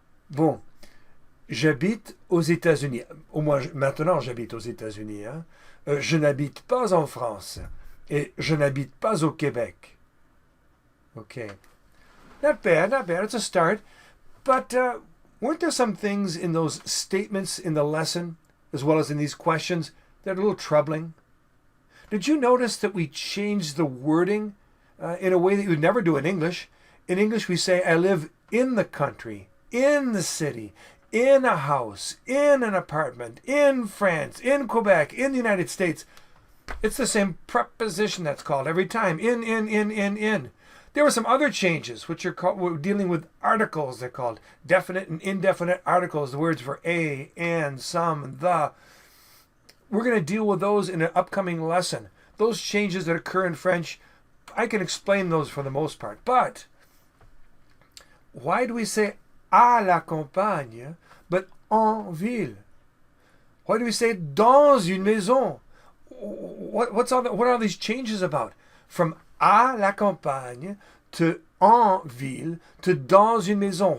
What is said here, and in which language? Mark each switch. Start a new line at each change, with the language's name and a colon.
French: Bon, j'habite aux États-Unis. Au moins, maintenant, j'habite aux États-Unis. Hein? Je n'habite pas en France. Et je n'habite pas au Québec.
English: Okay. Not bad, not bad. It's a start. But weren't there some things in those statements in the lesson, as well as in these questions, that are a little troubling? Did you notice that we changed the wording in a way that you would never do in English? In English, we say, I live in the country, in the city, in a house, in an apartment, in France, in Quebec, in the United States. It's the same preposition that's called every time. In. There were some other changes, which are called, we're dealing with articles, they're called. Definite and indefinite articles, the words for a, and, some, the. We're going to deal with those in an upcoming lesson. Those changes that occur in French, I can explain those for the most part. But why do we say
French: à la campagne,
English: but
French: en ville?
English: Why do we say
French: dans une maison?
English: What are these changes about?
French: From à la campagne to en ville to dans une maison.